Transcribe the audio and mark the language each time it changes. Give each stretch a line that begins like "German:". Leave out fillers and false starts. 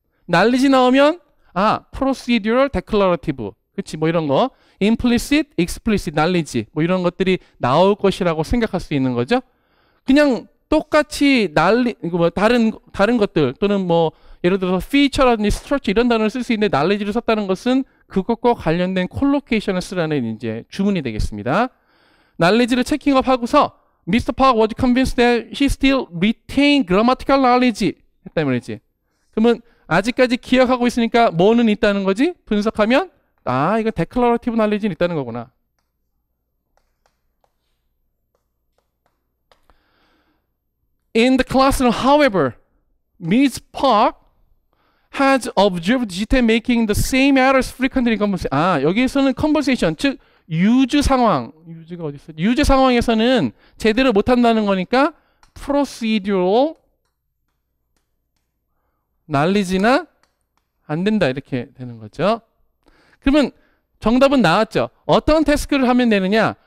Korean: knowledge 나오면 procedural, declarative, 그치, 뭐 이런 거, implicit, explicit, knowledge, 뭐 이런 것들이 나올 것이라고 생각할 수 있는 거죠. 그냥 똑같이 뭐 다른 것들 또는 뭐 예를 들어서 feature라든지 structure 이런 단어를 쓸 수 있는데 knowledge를 썼다는 것은 그것과 관련된 콜로케이션을 쓰라는 이제 주문이 되겠습니다. knowledge를 체킹업 하고서 Mr.
English: Park was convinced that he still retained grammatical knowledge 했다 말이지.
Korean: 그러면 아직까지 기억하고 있으니까 뭐는 있다는 거지? 분석하면 이거 declarative knowledge는 있다는 거구나.
English: In the classroom, however, Ms. Park has observed Gita making the same errors frequently in conversation.
Korean: 여기에서는 conversation, 즉 유즈 상황, 유즈가 어디 있어? 유즈 상황에서는 제대로 못한다는 거니까 procedural knowledge나 안 된다 이렇게 되는 거죠. 그러면 정답은 나왔죠. 어떤 태스크를 하면 되느냐?